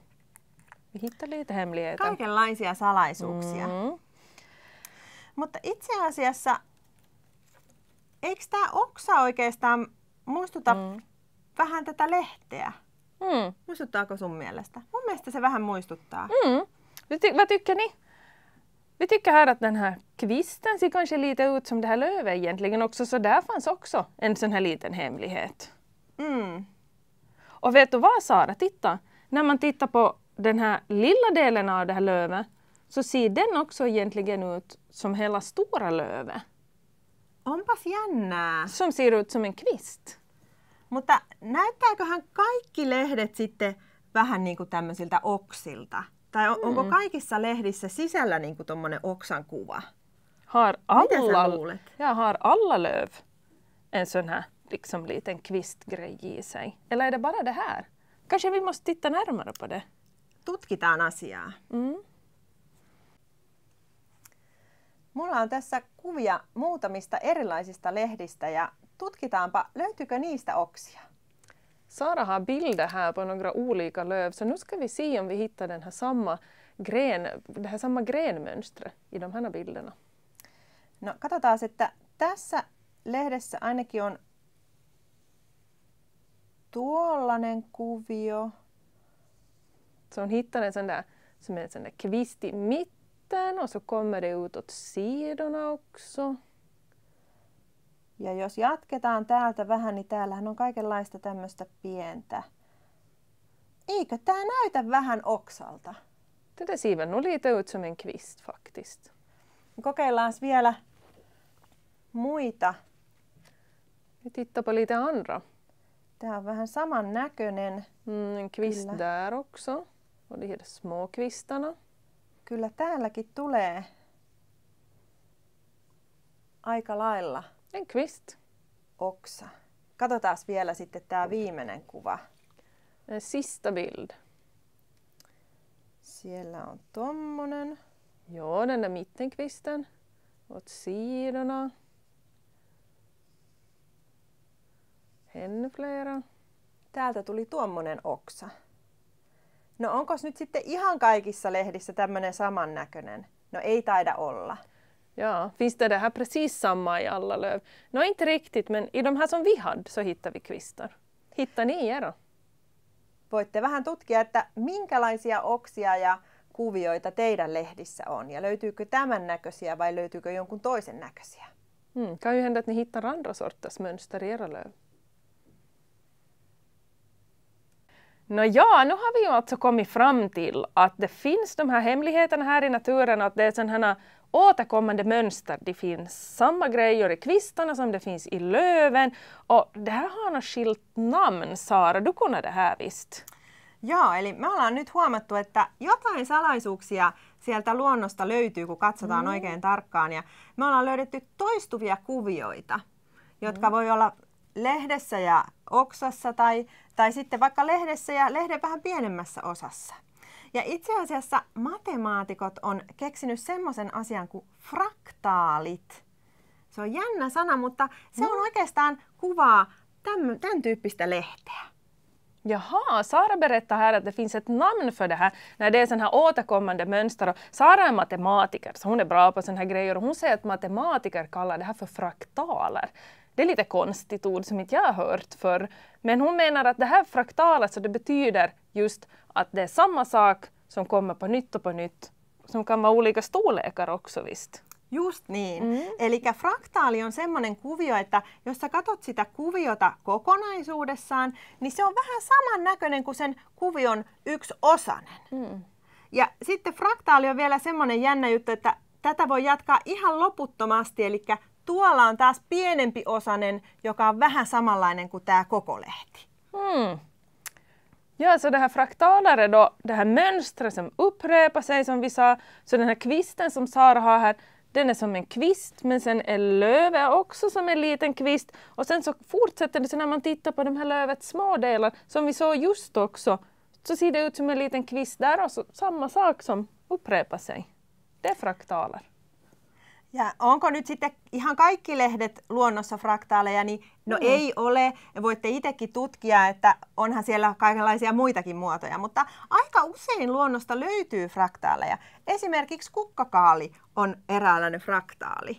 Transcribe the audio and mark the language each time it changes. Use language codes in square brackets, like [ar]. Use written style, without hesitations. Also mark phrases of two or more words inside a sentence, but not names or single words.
[sv] Vi hittar lite hemligheter. [fi] Kaikenlaisia salaisuuksia. Mutta itse asiassa, eikö tämä oksa oikeastaan muistuta vähän tätä lehteä? Muistuttaako sun mielestä? Mun mielestä se vähän muistuttaa. [sv] Vad tycker ni? Vi tycker här att den här kvisten ser kanske lite ut som det här lövet egentligen också, så där fanns också en sån här liten hemlighet. Och vet du vad, Sara? Titta! När man tittar på den här lilla delen av det här lövet så ser den också egentligen ut som hela stora lövet. [fi] Onpas jännää. [sv] Som ser ut som en kvist. [fi] Mutta näyttääköhän kaikki lehdet sitten vähän niin kuin tämmöisiltä oksilta? Tai onko kaikissa lehdissä sisällä niin kuin tommonen oksan kuva? Mitä sä luulet? [sv] Har alla löv en sån här liksom liten kvistgrej i sig? Eller är det bara det här? Kanske vi måste titta närmare på det. [fi] Tutkitaan asiaa. Mulla on tässä kuvia muutamista erilaisista lehdistä ja tutkitaanpa, löytyykö niistä oksia? [sv] Sara har bilder här på några olika löv, så nu ska vi se om vi hittar det här samma grenmönstret i de här bilderna. [fi] No katsotaan, että tässä lehdessä ainakin on tuollainen kuvio. [sv] Så hon hittar en sån där som är en sån där kvist i mitten och så kommer det ut åt sidorna också. [fi] Ja jos jatketaan täältä vähän, niin täällähän on kaikenlaista tämmöistä pientä. Eikö tää näytä vähän oksalta? [sv] Det där ser väl nog lite ut som en kvist faktiskt. [fi] Kokeillaan vielä muita. [sv] Vi tittar på lite andra. [fi] Tää on vähän saman näköinen. [sv] En kvist där också. Och de här små kvistarna. [fi] Kyllä täälläkin tulee aika lailla. [sv] En kvist. [fi] Oksa. Katsotaan vielä sitten tää viimeinen kuva. [sv] Sista bild. [fi] Siellä on tommonen. [sv] Ja, den där mittenkvisten. Åt sidorna. Ännu flera. [fi] Täältä tuli tuommoinen oksa. No onko nyt sitten ihan kaikissa lehdissä tämmöinen samannäköinen? No ei taida olla. [sv] Ja, finns det här precis samma i alla löv? No inte riktigt, men i de här som vi hade så hittar vi kvistar. Hittar ni era? [fi] Voitte vähän tutkia, että minkälaisia oksia ja kuvioita teidän lehdissä on. Ja löytyykö tämän näköisiä vai löytyykö jonkun toisen näköisiä? [sv] Kan ju hända att ni hittar andra sorters mönster i era löv. No ja, nu har vi ju alltså kommit fram till att det finns de här hemligheterna här i naturen, att det är sådana här återkommande mönster. Det finns samma grejer i kvistarna som det finns i löven. Och det här har något skilt namn, Sara. Du kunde det här visst. [fi] Joo, eli me ollaan nyt huomattu, että jotain salaisuuksia sieltä luonnosta löytyy, kun katsotaan oikein tarkkaan. Ja me ollaan löydetty toistuvia kuvioita, jotka voi olla lehdessä ja oksassa tai sitten vaikka lehdessä ja lehden vähän pienemmässä osassa. Ja itse asiassa matemaatikot on keksinyt semmoisen asian kuin fraktaalit. Se on jännä sana, mutta se on oikeastaan kuvaa tämän tyyppistä lehteä. [sv] Jaha, Sara berättar här att det finns ett namn för det här när det är sån här återkommande mönster. Och Sara är matematiker så hon är bra på såna här grejer och hon säger att matematiker kallar det här för fraktaler. Det är lite konstigt ord som inte jag har hört förr. Men hon menar att det här fraktalet så det betyder just att det är samma sak som kommer på nytt och på nytt. Som kan vara olika storlekar också visst. [fi] Just niin. Eli fraktaali on semmoinen kuvio, että jos sä katot sitä kuviota kokonaisuudessaan, niin se on vähän samannäköinen kuin sen kuvion yksi osanen. Ja sitten fraktaali on vielä semmoinen jännä juttu, että tätä voi jatkaa ihan loputtomasti, eli tuolla on taas pienempi osanen, joka on vähän samanlainen kuin tämä koko lehti. [sv] Ja, så det här fraktaler är då det här mönstret som upprepar sig som vi sa. Så den här kvisten som Sara har här, den är som en kvist, men sen är lövet också som en liten kvist. Och sen så fortsätter det så när man tittar på de här lövets små delar, som vi såg just också, så ser det ut som en liten kvist där och så samma sak som upprepar sig. Det är fraktaler. [fi] Ja onko nyt sitten ihan kaikki lehdet luonnossa fraktaaleja, niin no ei ole. Voitte itsekin tutkia, että onhan siellä kaikenlaisia muitakin muotoja, mutta aika usein luonnosta löytyy fraktaaleja. Esimerkiksi kukkakaali on eräänlainen fraktaali.